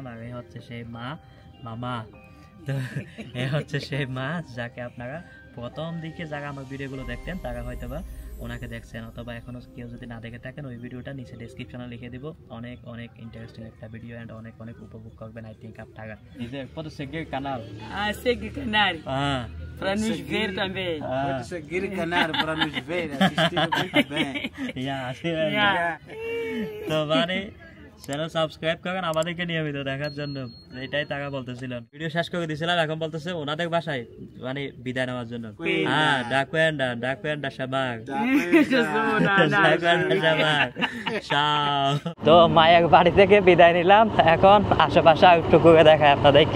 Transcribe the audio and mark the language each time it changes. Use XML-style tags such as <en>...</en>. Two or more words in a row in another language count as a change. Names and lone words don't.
<bn>আর এই হচ্ছে সেই মামা। তো এ হচ্ছে সেই মা, যাকে আপনারা প্রথম দিকে যারা আমার ভিডিওগুলো দেখতেন তারা হয়তো বা ওনাকে দেখছেন, অথবা এখনও কেউ যদি না দেখে থাকেন ওই ভিডিওটা নিচে ডেসক্রিপশনে লিখে দিব। অনেক অনেক ইন্টারেস্টিং একটা ভিডিও, অ্যান্ড অনেক অনেক উপভোগ করবেন</bn> <en>I think</en> <bn>আপনারা।</bn> <pt>Pode seguir o canal. Segue o canal. Para nos ver também. Pode seguir o canal para nos ver, assistir muito bem. Assim mesmo.</pt> <bn>তো মানে চ্যানেল সাবস্ক্রাইব করেন আমাদেরকে নিয়মিত দেখার জন্য, এটাই তারা বলতেছিলেন। ভিডিও শেষ করে দিয়েছিলাম, এখন বলতেছে ওনাদের বাসায় মানে বিদায় নেওয়ার জন্য। তো মায়ের বাড়ি থেকে বিদায় নিলাম, এখন আশেপাশে একটু ঘুরে দেখায় আপনাদেরকে।</bn>